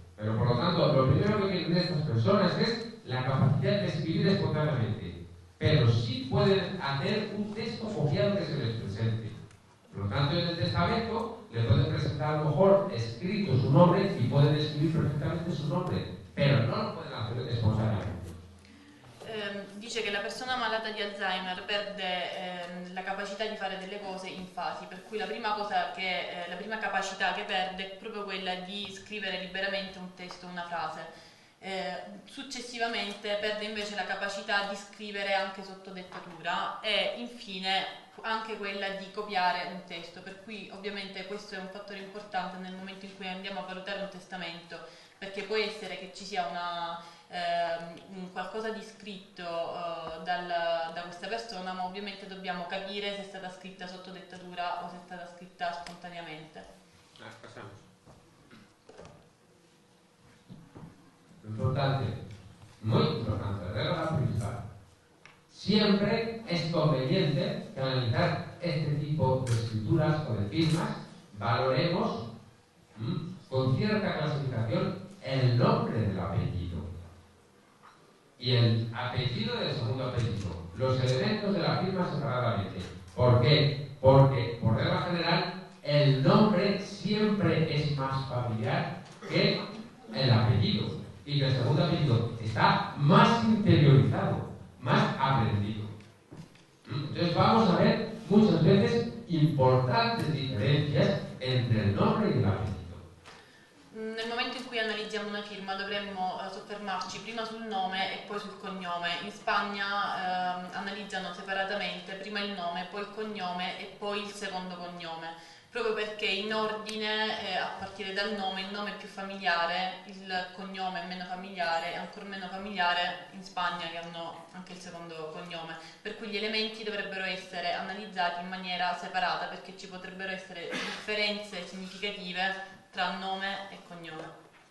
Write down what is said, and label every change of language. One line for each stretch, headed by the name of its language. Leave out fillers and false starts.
Spanish: Pero por lo tanto, lo primero que tienen estas personas es la capacidad de escribir espontáneamente. Pero sí pueden hacer un texto copiado que se les presente. Por lo tanto, en el testamento le pueden presentar a lo mejor escrito su nombre y pueden escribir perfectamente su nombre, pero no lo pueden hacer espontáneamente.
Italian: Dice che la persona malata di Alzheimer perde la capacità di fare delle cose in fasi, per cui la prima capacità che perde è proprio quella di scrivere liberamente un testo, una frase. Successivamente perde invece la capacità di scrivere anche sotto dettatura e infine anche quella di copiare un testo, per cui ovviamente questo è un fattore importante nel momento in cui andiamo a valutare un testamento, perché può essere che ci sia un qualcosa di scritto da questa persona, ma ovviamente dobbiamo capire se è stata scritta sotto dettatura o se è stata scritta spontaneamente.
Spanish: Pasamos. Importante, muy importante, regla principal. Siempre es conveniente que al analizar este tipo de escrituras o de firmas valoremos con cierta clasificación el nombre del apellido y el apellido del segundo apellido, los elementos de la firma separadamente. ¿Por qué? Porque, por regla general, el nombre siempre es más familiar que el apellido y que el segundo apellido está más interiorizado, más aprendido. Entonces vamos a ver muchas veces importantes diferencias entre el nombre y el apellido.
Italian: Nel momento in cui analizziamo una firma dovremmo soffermarci prima sul nome e poi sul cognome. In Spagna analizzano separatamente prima il nome, poi il cognome e poi il secondo cognome, proprio perché in ordine, a partire dal nome, il nome è più familiare, il cognome è meno familiare e ancora meno familiare in Spagna, che hanno anche il secondo cognome, per cui gli elementi dovrebbero essere analizzati in maniera separata, perché ci potrebbero essere differenze significative tra nome e cognome.